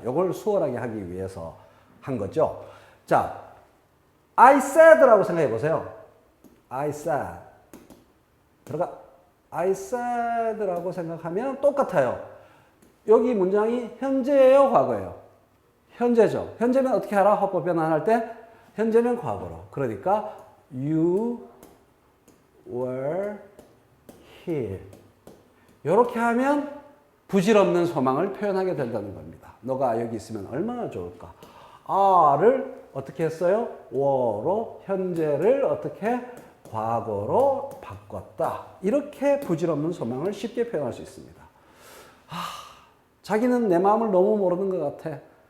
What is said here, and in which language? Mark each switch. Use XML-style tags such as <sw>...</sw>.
<ko>이걸 수월하게 하기 위해서 한 거죠. 자,</ko> <en>I said</en> <ko>라고 생각해 보세요.</ko> <en>I said.</en> <ko>들어가.</ko> <en>I said</en> <ko>라고 생각하면 똑같아요. 여기 문장이 현재예요, 과거예요? 현재죠. 현재면 어떻게 알아? 화법 변환할 때? 현재면 과거로. 그러니까</ko> <en>you were here.</en> <ko>이렇게 하면 부질없는 소망을 표현하게 된다는 겁니다. 너가 여기 있으면 얼마나 좋을까? are를 어떻게 했어요? were로 현재를 어떻게 과거로 바꿨다. 이렇게 부질없는 소망을 쉽게 표현할 수 있습니다. 자기는 내 마음을 너무 모르는 것 같아.</ko>